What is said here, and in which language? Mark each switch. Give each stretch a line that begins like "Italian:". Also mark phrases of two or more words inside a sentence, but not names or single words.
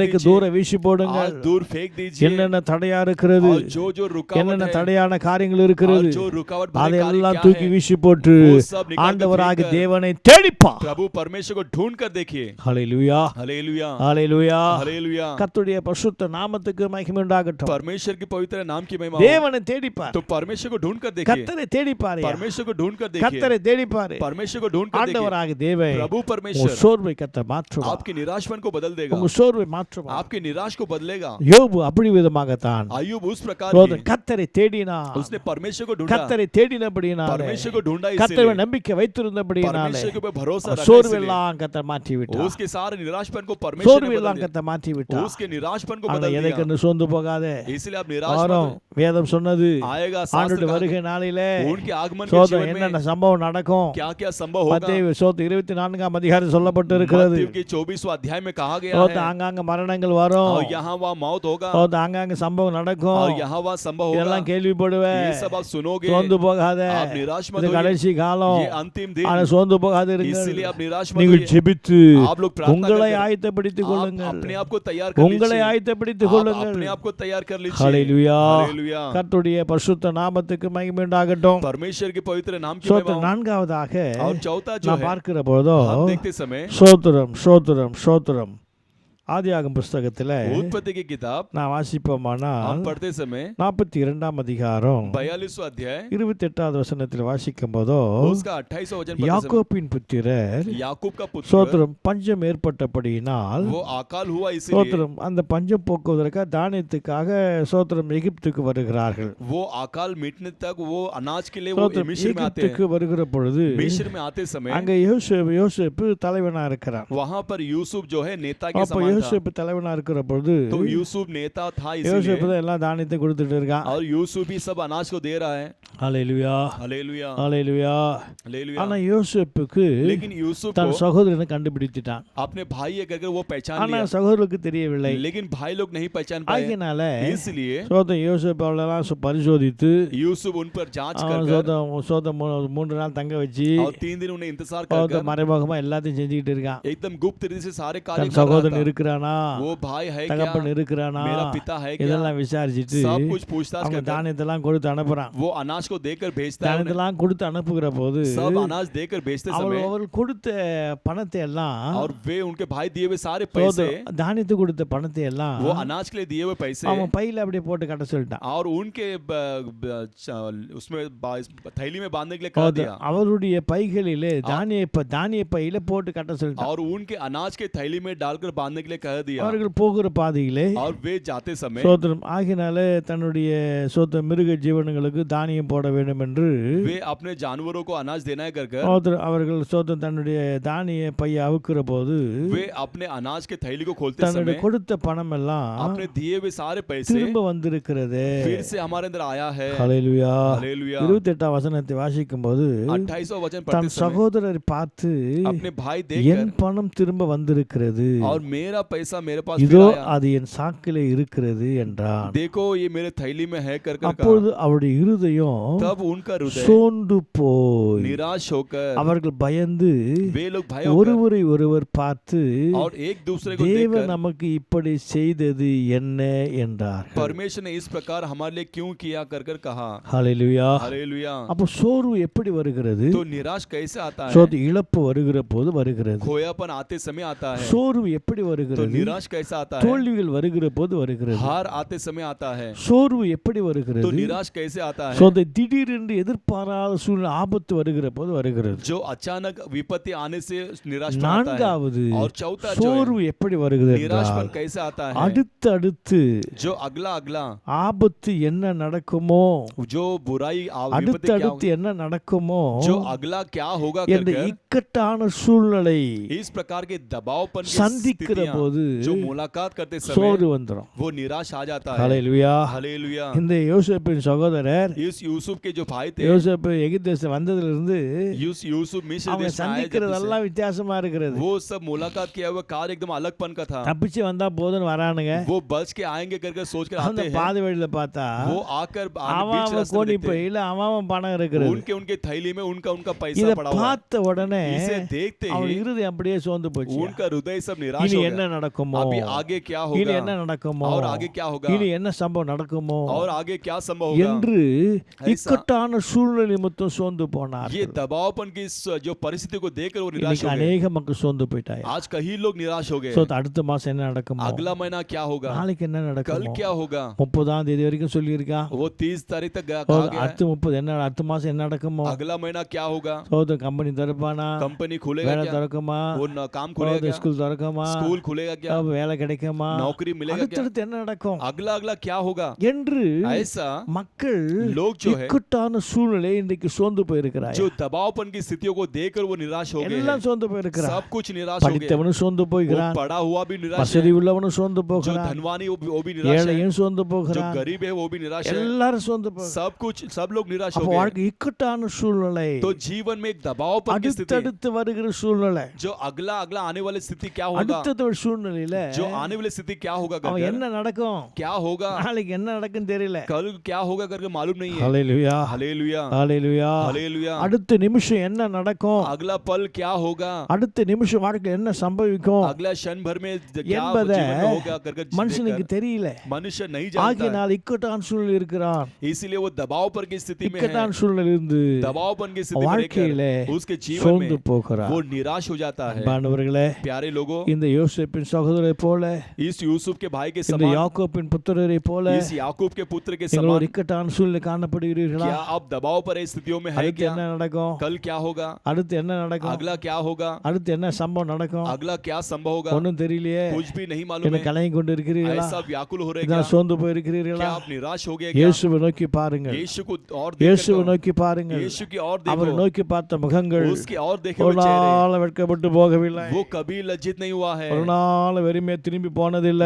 Tamil: இன்றைக்கு
Hindi: दीजिए,
Tamil: தூரம் வீசி போடுங்க.
Hindi: आज दूर फेंक दीजिए,
Tamil: என்னென்ன தடையா இருக்கிறது,
Hindi: और जो रुकावट
Tamil: என்னென்ன
Hindi: है,
Tamil: தடையான காரியங்கள்
Hindi: और
Tamil: இருக்கிறது,
Hindi: जो रुकावट भरे कार्य
Tamil: அதையெல்லாம்
Hindi: क्या
Tamil: தூக்கி
Hindi: है,
Tamil: வீசி போட்டு
Hindi: वो सब निकाल कर
Tamil: ஆண்டவராக
Hindi: फेंक कर
Tamil: தேவனை தேடிப்பா.
Hindi: प्रभु परमेश्वर को ढूंढ कर देखिए।
Tamil: ஹல்லேலூயா,
Hindi: हालेलुया,
Tamil: ஹல்லேலூயா.
Hindi: हालेलुया।
Tamil: கர்த்தருடைய பரிசுத்த நாமத்துக்கு மகிமை உண்டாகட்டும்.
Hindi: परमेश्वर के पवित्र नाम की महिमा हो।
Tamil: தேவனை தேடிப்பார்,
Hindi: तो परमेश्वर को ढूंढ कर देखिए,
Tamil: கர்த்தரை தேடிப்பார்,
Hindi: परमेश्वर को ढूंढ कर देखिए,
Tamil: கர்த்தரை தேடிப்பார்.
Hindi: परमेश्वर को ढूंढ कर देखिए,
Tamil: ஆண்டவராக தேவன்
Hindi: प्रभु
Tamil: உங்க
Hindi: परमेश्वर
Tamil: சோர்வை கர்த்தர் மாற்றுவார்,
Hindi: आपके निराशपन को बदल देगा,
Tamil: உங்க சோர்வை மாற்றுவார்.
Hindi: आपके निराश को बदलेगा।
Tamil: யோபு அப்படி விதமாகத்தான்
Hindi: अय्यूब उस प्रकार
Tamil: சோதரன்
Hindi: की,
Tamil: கர்த்தரை தேடினான்,
Hindi: उसने परमेश्वर को ढूंढा,
Tamil: கர்த்தரை தேடினபடியினாலே,
Hindi: परमेश्वर को ढूंढा,
Tamil: கர்த்தரை
Hindi: इसलिए
Tamil: நம்பிக்கை வைத்திருந்தபடியினாலே
Hindi: परमेश्वर के ऊपर भरोसा रखा, इसलिए
Tamil: சோர்வெல்லாம் கர்த்தர் மாற்றி விட்டார்,
Hindi: उसके सारे निराशपन को परमेश्वर ने
Tamil: சோர்வெல்லாம்
Hindi: बदल
Tamil: கர்த்தர் மாற்றி
Hindi: दिया,
Tamil: விட்டார்.
Hindi: उसके निराशपन को
Tamil: ஆனா
Hindi: बदल
Tamil: எதை
Hindi: दिया,
Tamil: கண்டு சோர்ந்து போகாதே,
Hindi: इसलिए आप निराश
Tamil: வரும்
Hindi: मत
Tamil: வேதம் சொன்னது
Hindi: आएगा,
Tamil: ஆண்டோட
Hindi: शास्त्र
Tamil: வருகை நாளிலே
Hindi: का उनके आगमन के
Tamil: சோதரன்
Hindi: जीवन
Tamil: என்னென்ன
Hindi: में
Tamil: சம்பவம் நடக்கும்,
Hindi: क्या क्या संभव होगा।
Tamil: மத்தேயு 24ஆம் அதிகாரம் சொல்லப்பட்டு இருக்கிறது.
Hindi: मत्ती के 24वां अध्याय में कहा गया
Tamil: சோதரன்
Hindi: है,
Tamil: ஆங்காங்க மரணங்கள் வரும்,
Hindi: और यहाँ वहाँ मौत होगा,
Tamil: சோதரன் ஆங்காங்க சம்பவம் நடக்கும்,
Hindi: और यहाँ वहाँ संभव होगा,
Tamil: இதெல்லாம் கேள்விப்படுவே,
Hindi: ये सब आप सुनोगे,
Tamil: சோர்ந்து போகாத,
Hindi: आप निराश मत
Tamil: இது
Hindi: होइए,
Tamil: கடைசி காலம்,
Hindi: ये अंतिम
Tamil: ஆனா
Hindi: दिन,
Tamil: சோர்ந்து போகாது
Hindi: इसलिए
Tamil: இருங்கள்,
Hindi: आप निराश मत
Tamil: நீங்கள்
Hindi: होइए,
Tamil: ஜெபித்து
Hindi: आप लोग प्रार्थना
Tamil: உங்களை
Hindi: करके
Tamil: ஆயத்தப்படுத்திக்
Hindi: आप
Tamil: கொள்ளுங்கள்,
Hindi: अपने आप को तैयार कर
Tamil: உங்களை
Hindi: लीजिए,
Tamil: ஆயத்தப்படுத்திக்
Hindi: आप
Tamil: கொள்ளுங்கள்.
Hindi: अपने आप को तैयार कर लीजिए।
Tamil: ஹல்லேலூயா.
Hindi: हालेलुया।
Tamil: கர்த்தருடைய பரிசுத்த நாமத்துக்கு மகிமை உண்டாகட்டும்.
Hindi: परमेश्वर के पवित्र नाम की
Tamil: சோத்திரம்.
Hindi: महिमा हो।
Tamil: நான்காவதாக
Hindi: और चौथा जो
Tamil: நான்
Hindi: है,
Tamil: பார்க்கிற போதோ
Hindi: हम देखते समय
Tamil: சோத்திரம் சோத்திரம் சோத்திரம் ஆதியாகமம் புஸ்தகத்துல
Hindi: उत्पत्ति की किताब
Tamil: நான் வாசிப்போமானால்
Hindi: हम पढ़ते समय
Tamil: 42ஆம் அதிகாரம்
Hindi: 42वां अध्याय
Tamil: 28வது வசனத்தில் வாசிக்கும் போதோ
Hindi: उसका 28वां वचन पढ़ते समय
Tamil: யாக்கோபின் புத்திரர்
Hindi: याकूब का पुत्र
Tamil: சோத்திரம் பஞ்சம் ஏற்பட்டபடியினால்
Hindi: वो अकाल हुआ इसलिए
Tamil: சோத்திரம் அந்த பஞ்சம் போக்குவதற்காக தானியத்துக்காக சோத்திரம் எகிப்துக்கு வருகிறார்கள்.
Hindi: वो अकाल मिटने तक वो अनाज के लिए वो
Tamil: சோத்திரம்
Hindi: मिस्र में आते
Tamil: எகிப்துக்கு
Hindi: हैं.
Tamil: வருகிற பொழுது
Hindi: मिस्र में आते समय
Tamil: அங்க யோசேப்பு தலைவனா இருக்கிறான்.
Hindi: वहां पर यूसुफ जो है नेता के
Tamil: அப்ப
Hindi: समान था.
Tamil: யோசேப்பு தலைவனா இருக்கிற பொழுது
Hindi: तो यूसुफ नेता था
Tamil: யோசேப்பு
Hindi: इसलिए
Tamil: தான் எல்லா தானியத்தையும் கொடுத்துட்டு இருக்கான்.
Hindi: और यूसुफ भी सब अनाज को दे रहा है.
Tamil: ஹல்லேலூயா
Hindi: हालेलुया
Tamil: ஹல்லேலூயா.
Hindi: हालेलुया.
Tamil: ஆனா யோசேப்புக்கு
Hindi: लेकिन यूसुफ
Tamil: தன்
Hindi: को
Tamil: சகோதரனை கண்டுபிடிச்சிட்டான்.
Hindi: अपने भाई है करके वो पहचान
Tamil: ஆனா
Hindi: लिया,
Tamil: சகோதரருக்கு தெரியவில்லை.
Hindi: लेकिन भाई लोग नहीं पहचान पाए.
Tamil: ஆகையினால
Hindi: इसलिए
Tamil: சோதம் யோசேப்பு அவளெல்லாம் பரிசோதித்து
Hindi: यूसुफ उन पर जांच
Tamil: அவன்
Hindi: कर
Tamil: சோதம் 3 நாள் தங்க வச்சு
Hindi: और 3 दिन उन्हें इंतजार कर
Tamil: மறைமுகமா எல்லாத்தையும் செஞ்சுக்கிட்டு இருக்கான்.
Hindi: एकदम गुप्त रीति से सारे कार्य
Tamil: தன்
Hindi: कर रहा
Tamil: சகோதரன்
Hindi: था.
Tamil: இருக்கிறானா,
Hindi: वो भाई है क्या,
Tamil: தகப்பன் இருக்கிறானா,
Hindi: मेरा पिता है क्या,
Tamil: இதெல்லாம் விசாரிச்சுட்டு
Hindi: सब कुछ पूछताछ
Tamil: அவங்க
Hindi: करता.
Tamil: தானியத்தெல்லாம் கொடுத்து அனுப்புறான்.
Hindi: वो अनाज को देकर भेजता है उन्हें.
Tamil: தானியத்தெல்லாம் கொடுத்து அனுப்புகிற போது
Hindi: सब अनाज देकर भेजते समय
Tamil: அவர்கள் கொடுத்த பணத்தை எல்லாம்
Hindi: और वे उनके भाई दिए हुए सारे पैसे,
Tamil: தானியத்து கொடுத்த பணத்தை எல்லாம்
Hindi: वो अनाज के लिए दिए हुए पैसे
Tamil: அவன் பையில அப்படியே போட்டு கட்ட சொல்லிட்டான்.
Hindi: और उनके उसमें थैली में बांधने के लिए कह दिया.
Tamil: அவருடைய பைகளிலே தானிய பையில போட்டு கட்ட சொல்லிட்டான்.
Hindi: और उनके अनाज के थैली में डालकर बांधने के लिए कह दिया.
Tamil: அவர்கள் போகிற பாதையிலே
Hindi: और वे जाते समय
Tamil: சோத்திரம் ஆகினாலே தன்னுடைய மிருக ஜீவனங்களுக்கு தானியம் போட வேண்டும் என்று
Hindi: वे अपने जानवरों को अनाज देना है कर
Tamil: அவர்கள் சோத்திரம் தன்னுடைய தானிய பையை அவுக்கிற போது
Hindi: वे अपने अनाज के थैली को खोलते
Tamil: தன்னுடைய
Hindi: समय
Tamil: கொடுத்த பணம் எல்லாம்
Hindi: अपने दिए हुए सारे पैसे
Tamil: திரும்ப வந்திருக்கிறது.
Hindi: फिर से हमारे अंदर आया है.
Tamil: ஹல்லேலூயா.
Hindi: हालेलुया.
Tamil: 28ஆம் வசனத்தை வாசிக்கும் போது
Hindi: 28वां वचन
Tamil: தன்
Hindi: पढ़ते समय
Tamil: சகோதரரை பார்த்து
Hindi: अपने भाई
Tamil: என்
Hindi: देखकर
Tamil: பணம் திரும்ப வந்திருக்கிறது,
Hindi: और मेरा पैसा मेरे पास
Tamil: இதோ
Hindi: फिर आया.
Tamil: அது என் சாக்கிலே இருக்கிறது என்றான்.
Hindi: देखो ये मेरे थैली में है कर कर
Tamil: அப்பொழுது அவருடைய இருதயம்
Hindi: तब उनका हृदय
Tamil: சோர்ந்து போய்
Hindi: निराश होकर
Tamil: அவர்கள் பயந்து
Hindi: वे लोग भय होकर
Tamil: ஒருவரை ஒருவர் பார்த்து
Hindi: और एक दूसरे को
Tamil: தேவன்
Hindi: देखकर
Tamil: நமக்கு இப்படி செய்தது என்ன என்றார்கள்.
Hindi: परमेश्वर ने इस प्रकार हमारे लिए क्यों किया कर कर कहा.
Tamil: ஹல்லேலூயா.
Hindi: हालेलुया.
Tamil: அப்போ சோர்வு எப்படி வருகிறது?
Hindi: तो निराश कैसे आता है.
Tamil: இழப்பு வருகிற போது வருகிறது.
Hindi: खोयापन आते समय आता है.
Tamil: சோர்வு எப்படி
Hindi: तो
Tamil: வருகிறது?
Hindi: निराश कैसा आता है.
Tamil: தோல்விகள் வருகிற போது வருகிறது.
Hindi: हार आते समय आता है.
Tamil: சோர்வு எப்படி
Hindi: तो
Tamil: வருகிறது?
Hindi: निराश कैसे आता है.
Tamil: திடீரென்று எதிர்பாராத சூழ்நிலை ஆபத்து வருகிற போது வருகிறது.
Hindi: जो अचानक विपत्ति आने से निराश आता है.
Tamil: நான்காவது
Hindi: और चौथा जो
Tamil: சோர்வு எப்படி வருகிறது
Hindi: निराशपन
Tamil: என்றால்
Hindi: कैसे आता है.
Tamil: அடுத்து
Hindi: जो अगला अगला
Tamil: ஆபத்து என்ன நடக்குமோ,
Hindi: जो बुराई विपत्ति क्या
Tamil: அடுத்து என்ன நடக்குமோ
Hindi: जो अगला क्या होगा
Tamil: என்ற
Hindi: कर
Tamil: இக்கட்டான சூழ்நிலை
Hindi: इस प्रकार के दबावपन की
Tamil: சந்திக்கிற
Hindi: स्थितियां
Tamil: போது
Hindi: जो मुलाकात करते समय
Tamil: சோர்வு வந்துரும்.
Hindi: वो निराश आ जाता है.
Tamil: ஹல்லேலூயா.
Hindi: हालेलुया.
Tamil: இந்த யோசேப்பின் சகோதரர்
Hindi: इस यूसुफ के जो भाई थे,
Tamil: யோசேப்பு எகிப்து தேசம் வந்ததுல இருந்து
Hindi: यूसुफ मिस्र
Tamil: அவங்க
Hindi: देश में आए जब
Tamil: சந்திக்கிறதெல்லாம் வித்தியாசமா இருக்கிறது.
Hindi: से, वो सब मुलाकात किया हुआ कार्य एकदम अलगपन का था.
Tamil: தப்பிச்சு வந்தா போதுன்னு வரானுங்க.
Hindi: वो बच के आएंगे करके सोच कर
Tamil: அந்த
Hindi: आते हैं.
Tamil: பாதை வழியில பார்த்தா
Hindi: वो आकर
Tamil: அவன்
Hindi: बीच रास्ते में
Tamil: கோணி
Hindi: देखते हैं,
Tamil: பையில அவன் பணம் இருக்கிறது.
Hindi: उनके थैली में उनका पैसा
Tamil: இத
Hindi: पड़ा हुआ है.
Tamil: பார்த்த உடனே
Hindi: इसे देखते
Tamil: அவன்
Hindi: ही
Tamil: இருதயம் அப்படியே சோர்ந்து போச்சு.
Hindi: उनका हृदय सब निराश
Tamil: இனி
Hindi: हो
Tamil: என்ன
Hindi: गया.
Tamil: நடக்குமோ,
Hindi: अभी आगे क्या
Tamil: இனி
Hindi: होगा
Tamil: என்ன நடக்குமோ,
Hindi: और आगे क्या होगा
Tamil: இனி என்ன சம்பவம் நடக்குமோ
Hindi: और आगे क्या संभव होगा.
Tamil: என்று
Hindi: ऐसा
Tamil: இக்கட்டான சூழ்நிலை நிமித்தம் சோர்ந்து போனார்.
Hindi: ये दबावपन की जो परिस्थिति को देखकर वो निराश हो गए.
Tamil: அநேக மக்கள் சோர்ந்து போயிட்டாங்க.
Hindi: आज कई लोग निराश हो गए.
Tamil: அடுத்த மாசம் என்ன நடக்குமோ,
Hindi: अगला महीना क्या होगा,
Tamil: நாளைக்கு என்ன
Hindi: कल
Tamil: நடக்குமோ,
Hindi: क्या होगा.
Tamil: 30ஆம் தேதி வரைக்கும் சொல்லியிருக்கான்.
Hindi: वो 30 तारीख तक कहा गया है.
Tamil: அடுத்த 30 என்ன அடுத்த மாசம் என்ன நடக்குமோ,
Hindi: अगला महीना क्या होगा.
Tamil: கம்பெனி திறப்பானா,
Hindi: कंपनी खुलेगा
Tamil: வேலை
Hindi: क्या,
Tamil: திறக்குமா,
Hindi: वो काम खुलेगा क्या,
Tamil: ஸ்கூல் திறக்குமா,
Hindi: स्कूल खुलेगा क्या,
Tamil: வேலை கிடைக்குமா,
Hindi: नौकरी मिलेगा क्या,
Tamil: அடுத்தடுத்து என்ன நடக்கும்
Hindi: अगला अगला क्या होगा.
Tamil: என்று
Hindi: ऐसा
Tamil: மக்கள்
Hindi: लोग जो है
Tamil: இக்கட்டான சூழ்நிலை இன்றைக்கு சோர்ந்து போயிருக்கிறார்.
Hindi: जो दबावपन की स्थितियों को देखकर वो निराश हो गए
Tamil: எல்லாம்
Hindi: हैं.
Tamil: சோர்ந்து போயிருக்கிறார்.
Hindi: सब कुछ निराश हो गए.
Tamil: படித்தவனும் சோர்ந்து
Hindi: वो
Tamil: போகிறான்,
Hindi: पढ़ा हुआ भी निराश है.
Tamil: வசதி உள்ளவனும் சோர்ந்து
Hindi: जो
Tamil: போகிறான்,
Hindi: धनवानी वो भी निराश है.
Tamil: ஏழையும் சோர்ந்து
Hindi: जो
Tamil: போகிறான்,
Hindi: गरीब है वो भी निराश है.
Tamil: எல்லாரும் சோர்ந்து போகிறான்.
Hindi: सब लोग निराश हो
Tamil: அப்ப
Hindi: गए.
Tamil: வாழ்க்கை இக்கட்டான சூழ்நிலை,
Hindi: तो जीवन में एक दबावपन की स्थिति,
Tamil: அடுத்தடுத்து வருகிற சூழ்நிலை,
Hindi: जो अगला अगला आने वाली स्थिति क्या होगा,
Tamil: அடுத்த ஒரு சூழ்நிலையில
Hindi: जो आने वाली स्थिति क्या होगा
Tamil: அவன்
Hindi: करके
Tamil: என்ன நடக்கும்,
Hindi: क्या होगा,
Tamil: நாளைக்கு என்ன நடக்குன்னு தெரியல.
Hindi: कल क्या होगा करके मालूम नहीं है.
Tamil: ஹல்லேலூயா. ஹalleluya
Hindi: हालेलुया
Tamil: ஹalleluya
Hindi: हालेलुया
Tamil: அடுத்த நிமிஷம் என்ன நடக்கும்
Hindi: अगला पल क्या होगा
Tamil: அடுத்த நிமிஷம் வாழ்க்கையில் என்ன சம்பவிக்கும்
Hindi: अगला क्षण भर में क्या
Tamil: என்பதை
Hindi: जीवन में होगा करके
Tamil: மனுஷனுக்கு தெரியல
Hindi: मनुष्य नहीं जानता है
Tamil: ஆகையினால் இக்கட்டான சூழ்நிலை இருக்கிறான்
Hindi: इसीलिए वो दबाव पर की स्थिति में है
Tamil: இக்கட்டான சூழ்நிலை இருந்து
Hindi: दबावपन की स्थिति में
Tamil: வாழ்க்கையிலே
Hindi: रहकर उसके जीवन
Tamil: சோர்ந்து
Hindi: में
Tamil: போகிறான்
Hindi: वो निराश हो जाता है
Tamil: அன்பானவர்களே
Hindi: प्यारे लोगों
Tamil: இந்த யோசேப்பின் சகோதரரை போல
Hindi: इस यूसुफ के भाई के
Tamil: இந்த
Hindi: समान
Tamil: யாக்கோபின் புத்திரரை போல
Hindi: इस याकूब के पुत्र के
Tamil: நீங்கள் ஒரு
Hindi: समान
Tamil: இக்கட்டான சூழ்நிலை காணப்படுகிறீர்களா
Hindi: क्या आप दबाव पर इस स्थितियों में है
Tamil: அடுத்து
Hindi: क्या
Tamil: என்ன நடக்கும்
Hindi: कल क्या होगा
Tamil: அடுத்து என்ன நடக்கும்
Hindi: अगला क्या होगा
Tamil: அடுத்து என்ன சம்பவம் நடக்கும்
Hindi: अगला क्या संभव होगा
Tamil: ஒன்றும் தெரியலையே
Hindi: कुछ भी नहीं मालूम
Tamil: என்ன
Hindi: है
Tamil: கலங்கி கொண்டு இருக்கிறீர்களா
Hindi: ऐसा व्याकुल हो रहे
Tamil: இதான்
Hindi: क्या
Tamil: சோர்ந்து போயிருக்கிறீர்களா
Hindi: क्या आप निराश हो गए क्या
Tamil: இயேசுவை நோக்கி பாருங்கள்
Hindi: यीशु को और
Tamil: இயேசுவை
Hindi: देखकर
Tamil: நோக்கி பாருங்கள்
Hindi: यीशु की और
Tamil: அவர்
Hindi: देखो
Tamil: நோக்கி பார்த்த முகங்கள்
Hindi: उसके और देखे
Tamil: ஒரு
Hindi: हुए चेहरे
Tamil: நாள் வெட்கப்பட்டு போகவில்லை
Hindi: वो कभी लज्जित नहीं हुआ है
Tamil: ஒரு நாள் வெறுமே திரும்பி போனதில்லை